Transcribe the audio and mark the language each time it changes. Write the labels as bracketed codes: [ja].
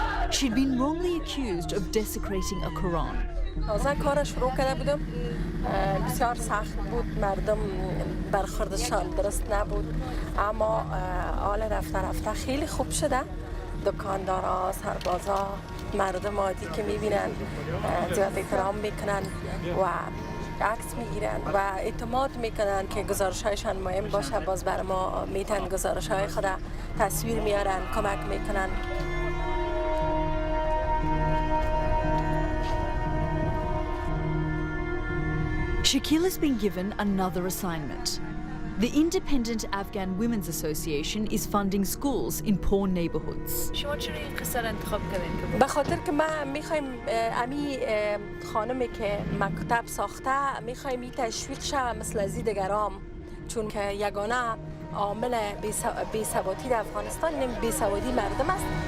[en] She'd been wrongly accused of desecrating a Quran. [fa] تازه کار شروع کرده بودم، بسیار سخت بود، مردم برخوردشان درست نبود، اما حال رفته خیلی خوب شده. دکاندارا، سربازا، مردم عادی که میبینن زیاد احترام میکنن و عکس میگیرن و اعتماد میکنن که گزارش‌هایشان مهم باشه، باز بر ما میتن گزارش‌های خود تصویر میارن، کمک میکنن. [en] Shakila's been given another assignment. The Independent Afghan Women's Association is funding schools in poor neighborhoods. [fa] به خاطر که ما میخوایم امی خانمی که مکتب ساخته میخوایم این تشویق شوه مثل از دیگرام چون که یگانه عامل بی‌ثباتی در افغانستان این بی‌سوادی مردم است.